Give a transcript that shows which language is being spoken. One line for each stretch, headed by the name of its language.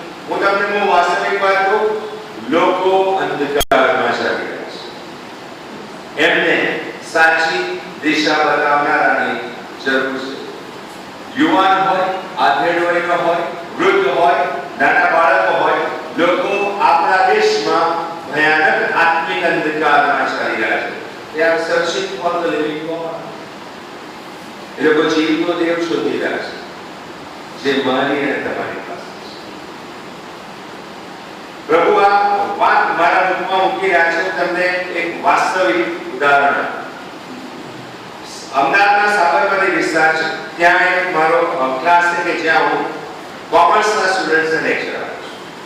Gujarati: હું તમને બહુ વાસ્તવિક વાત કહું, લોકો અંધકારમાં ચાલી રહ્યા છે. એમને સાચી દિશા બતાવનારાની જરૂર છે. યુવાન હોય, આધેડ વયનો હોય, વૃદ્ધ હોય, નાના બાળકો હોય, લોકો આપણા દેશમાં ભયાનક આત્મિક અંધકારમાં ચાલી રહ્યા છે.
English: They are searching for the living God.
Gujarati: એ લોકો જીવતો દેવ શોધી રહ્યા છે જે મારી અને તમારી પાસે છે. પ્રભુ આ વાત મારા મુખમાં મૂકી રહ્યા છે. તમને એક વાસ્તવિક ઉદાહરણ. અમદાવાદના સાબરમતી વિસ્તાર છે. ત્યાં એક મારો ક્લાસ છે કે જ્યાં હું કોમર્સના સ્ટુડન્ટ્સને લેક્ચર આપું છું.